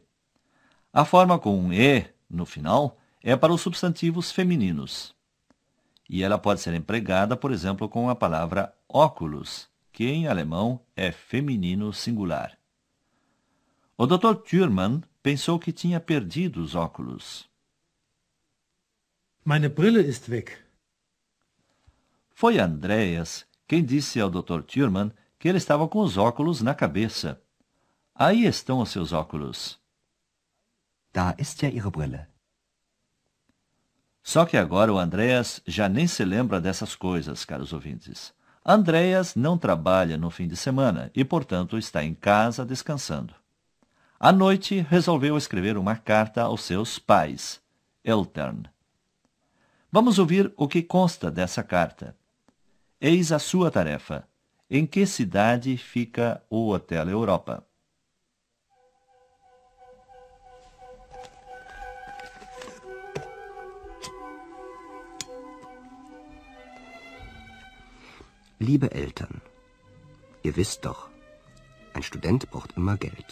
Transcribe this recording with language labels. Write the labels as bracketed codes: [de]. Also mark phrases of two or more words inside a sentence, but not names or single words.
[pt] A forma com um e no final é para os substantivos femininos. E ela pode ser empregada, por exemplo, com a palavra óculos, que em alemão é feminino singular. O Dr. Thürmann pensou que tinha perdido os óculos. [de] Meine Brille ist weg. [pt] Foi Andreas quem disse ao Dr. Thürmann que ele estava com os óculos na cabeça. Aí estão os seus óculos. [de] Da ist ja Ihre Brille. [pt] Só que agora o Andreas já nem se lembra dessas coisas, caros ouvintes. Andreas não trabalha no fim de semana e, portanto, está em casa descansando. À noite, resolveu escrever uma carta aos seus pais, Eltern. Vamos ouvir o que consta dessa carta. Eis a sua tarefa. Em que cidade fica o Hotel Europa? [de] Liebe Eltern, ihr wisst doch, ein Student braucht immer Geld.